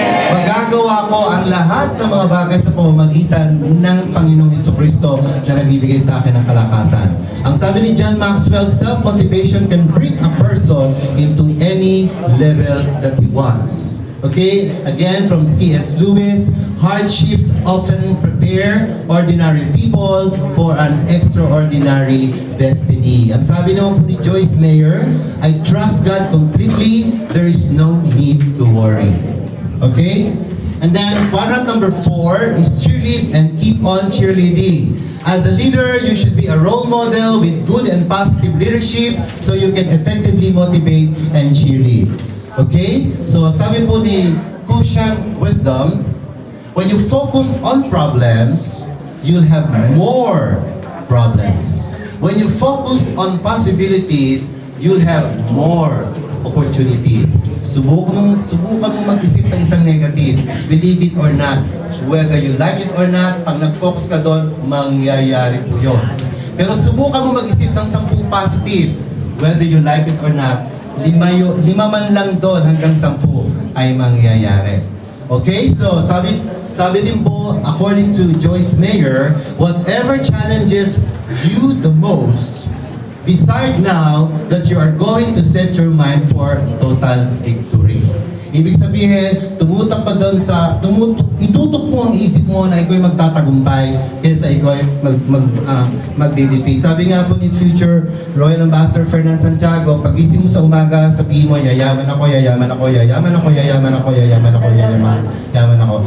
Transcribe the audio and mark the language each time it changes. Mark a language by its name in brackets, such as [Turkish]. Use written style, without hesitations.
[Filipino] Magagawa ko ang lahat ng mga bagay sa pamamagitan ng Panginoong Jesucristo na nagbibigay sa akin ng kalakasan. Ang sabi ni [English] John Maxwell, self-motivation can bring a person into any level that he wants. Okay, again from C.S. Lewis, hardships often prepare ordinary people for an extraordinary destiny. [Filipino] Ang sabi naman po ni [English] Joyce Meyer, I trust God completely, there is no need to worry. Okay? And then quadrant number 4 is cheerlead and keep on cheerleading. As a leader, you should be a role model with good and positive leadership so you can effectively motivate and cheerlead. Okay? [Filipino] So sabi po ni [English] Cushion Wisdom, when you focus on problems, you'll have more problems. When you focus on possibilities, you'll have more opportunities. [Filipino] Subukan mo mag-isip ng isang negative. [English] Believe it or not. Whether you like it or not, [Filipino] pag nag-focus ka doon, mangyayari po yun. Pero subukan mo mag-isip ng 10 positive. [English] Whether you like it or not, [Filipino] lima man lang doon hanggang 10 ay mangyayari. [English] Okay, [Filipino] so sabi din po, [English] according to Joyce Meyer, whatever challenges you the most, decide now that you are going to set your mind for total victory. [Filipino] Ibig sabihin, tumutok pa doon itutok mo ang isip mo na ikaw ay magtatagumpay kaysa ikaw ay magdidipig. Sabi nga po ni future Royal Ambassador Fernand Santiago, pagising mo sa umaga, sabihin mo, yayaman ako, yayaman ako, yayaman ako, yayaman ako, yayaman ako, yayaman ako.